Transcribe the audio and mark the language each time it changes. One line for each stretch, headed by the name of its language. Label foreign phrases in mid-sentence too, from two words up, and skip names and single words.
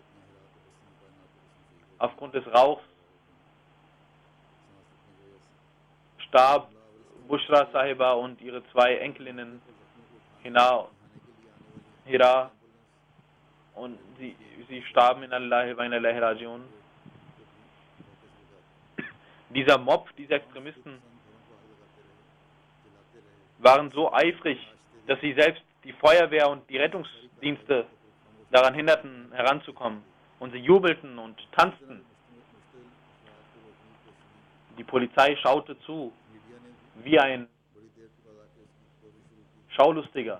German: Aufgrund des Rauchs starb Bushra Sahiba und ihre 2 Enkelinnen Hira, und sie starben
Arabic: إنا لله وإنا إليه راجعون.
German: Dieser Mob, diese Extremisten waren so eifrig, dass sie selbst die Feuerwehr und die Rettungsdienste daran hinderten, heranzukommen. Und sie jubelten und tanzten. Die Polizei schaute zu, wie ein Schaulustiger.